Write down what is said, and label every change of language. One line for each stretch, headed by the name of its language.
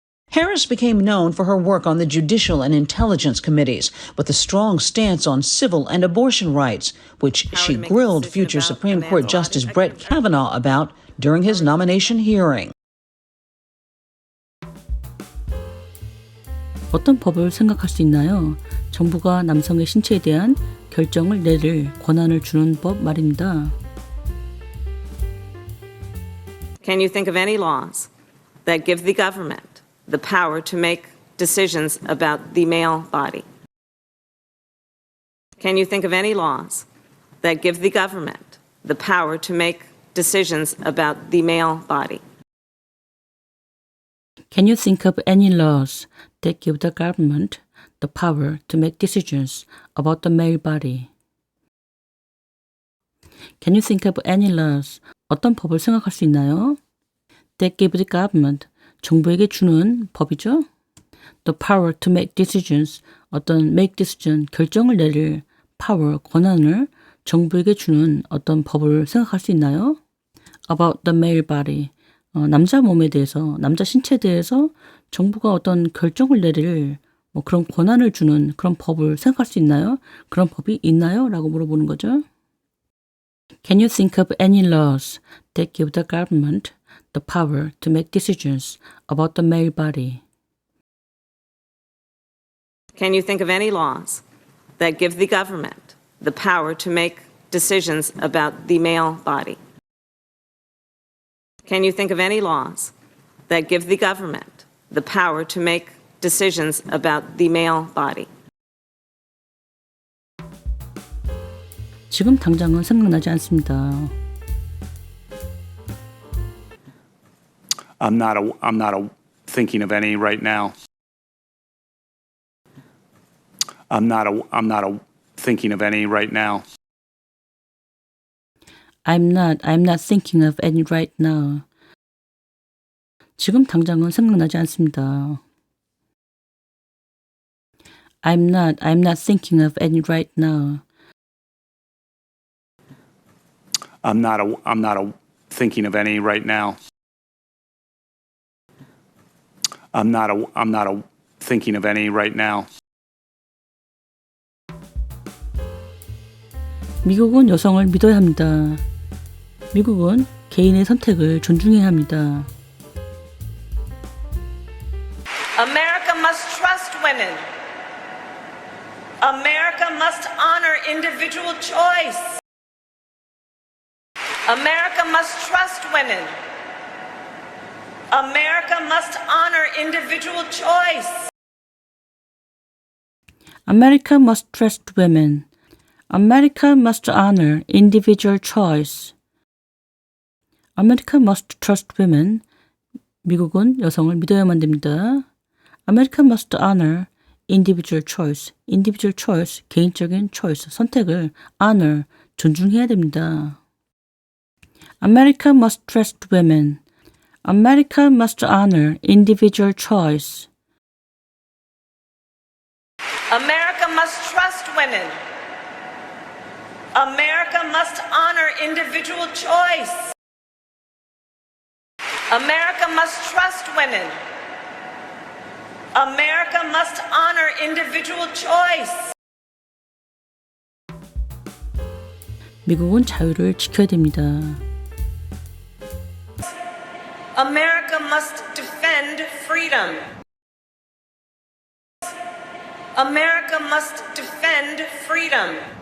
English: Harris became known for her work on the Judicial and Intelligence Committees with a strong stance on civil and abortion rights, which she grilled future Supreme Court Justice Brett Kavanaugh about during his nomination hearing.
Korean: 어떤 법을 생각할 수 있나요? 정부가 남성의 신체에 대한 결정을 내릴 권한을 주는 법 말입니다.
English: Can you think of any laws that give the government the power to make decisions about the male body? Can you think of any laws that give the government the power to make decisions about the male body? Can you think of any laws that give the government the power to make decisions about the male body? Can you think of any laws?
Korean: 어떤 법을 생각할 수 있나요?
English: That give the government,
Korean: 정부에게 주는 법이죠.
English: The power to make decisions,
Korean: 어떤 make decision, 결정을 내릴 power, 권한을 정부에게 주는 어떤 법을 생각할 수 있나요?
English: About the male body,
Korean: 남자 몸에 대해서, 남자 신체에 대해서 정부가 어떤 결정을 내릴 그런 권한을 주는 그런 법을 생각할 수 있나요? 그런 법이 있나요? 라고 물어보는 거죠.
English: Can you think of any laws that give the government the power to make decisions about the male body? Can you think of any laws that give the government the power to make decisions about the male body? Can you think of any laws that give the government the power to make decisions about the male body?
Korean: 지금 당장은 생각나지 않습니다.
English: I'm not thinking of any right now. I'm not thinking of any right now. I'm not thinking of any right now.
Korean: 지금 당장은 생각나지 않습니다.
English: I'm not thinking of any right now. I'm not thinking of any right now. I'm not thinking of any right now.
Korean: 미국은 여성을 믿어야 합니다. 미국은 개인의 선택을 존중해야 합니다.
English: America must trust women. America must honor individual choice. America must trust women. America must honor individual choice. America must trust women. America must honor individual choice. America must trust women.
Korean: 미국은 여성을 믿어야만 됩니다.
English: America must honor individual choice. individual choice, 개인적인 choice, 선택을 honor,
Korean: 존중해야 됩니다.
English: America must trust women. America must honor individual choice. America must trust women. America must honor individual choice. America must trust women. America must honor individual choice.
Korean: 미국은 자유를 지켜야 됩니다.
English: America must defend freedom. America must defend freedom.